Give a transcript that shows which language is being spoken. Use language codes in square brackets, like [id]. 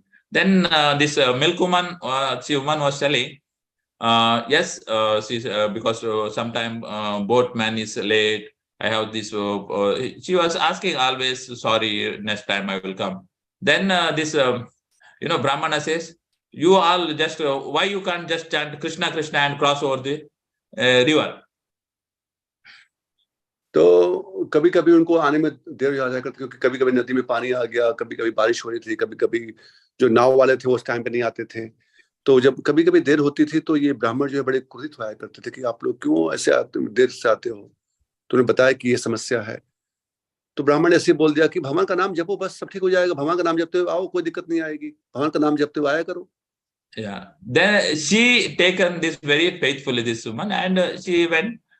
[en] Then this milk woman, woman was telling, yes, she's because sometime boatman is late. I have this. She was asking always, sorry, next time I will come. Then this Brahmana says, you all just why you can't just chant Krishna Krishna and cross over the river. [hi] तो कभी कभी उनको आने में देर हो जाया करती, क्योंकि कभी कभी नदी में पानी आ गया, कभी कभी बारिश हो रही थी, कभी कभी जो नाव वाले थे वो उस टाइम पे नहीं आते थे. तो जब कभी कभी देर होती थी तो ये ब्राह्मण जो है बड़े क्रोधित हुआ करते थे कि आप लोग क्यों ऐसे देर से आते हो. तो उन्हें बताया कि ये समस्या है. तो ब्राह्मण ने ऐसे बोल दिया कि भगवान का नाम जपो, बस सब ठीक हो जाएगा. भगवान का नाम जपते हुए आओ, कोई दिक्कत नहीं आएगी. भगवान का नाम जपते हुए आया करो. [en] Yeah. Then she taken this very faithfully, this woman, and she went.